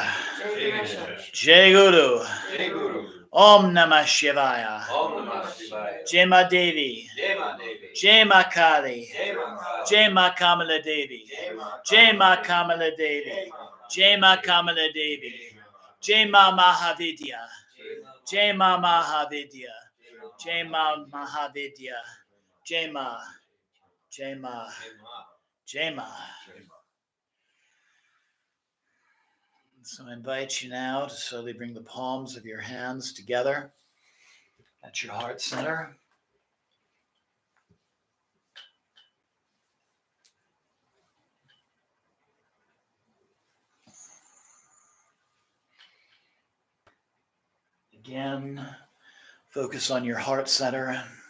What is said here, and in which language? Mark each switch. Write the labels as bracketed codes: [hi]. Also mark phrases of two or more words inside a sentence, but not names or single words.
[sa] Jai Ganesha. Jai Guru Jai Guru. Om Namah Shivaya Om Namah Shivaya. Jema Devi Jai Ma Devi. Jema Kali Jai Ma Kali. Jema Kamala Devi Jai Ma Jema Kamala Devi Jema Kamala Devi Jema Mahavidya Jema Mahavidya Jema Mahavidya Jema Jema Jema. [en] So I invite you now to slowly bring the palms of your hands together at your heart center. Again, focus on your heart center.